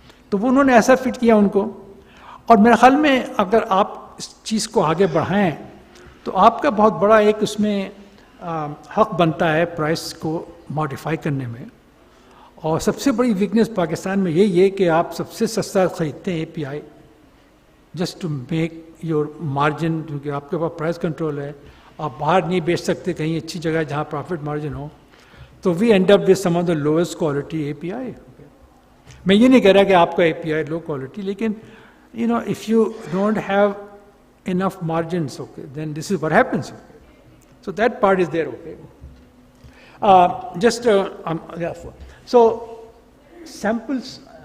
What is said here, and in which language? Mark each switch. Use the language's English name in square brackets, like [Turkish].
[Urdu] تو وہ انہوں نے ایسا فٹ کیا ان کو، اور میرے خیال میں اگر آپ اس چیز کو آگے بڑھائیں تو آپ کا بہت بڑا ایک اس میں حق بنتا ہے پرائس کو ماڈیفائی کرنے میں. اور سب سے بڑی ویکنیس پاکستان میں یہی ہے کہ آپ سب سے سستا خریدتے ہیں اے پی I [English] just to make your margin, [Urdu] کیونکہ آپ کے پاس پرائس کنٹرول ہے، آپ باہر نہیں بیچ سکتے کہیں اچھی جگہ جہاں پروفٹ مارجن ہو. [English] تو we end up with some of the lowest quality A P I. [Urdu] میں یہ نہیں کہہ رہا کہ آپ کا اے پی آئی لو کوالٹی، لیکن [English] You know if you don't have enough margins okay then this is what happens. So that part is there. Okay, just so samples.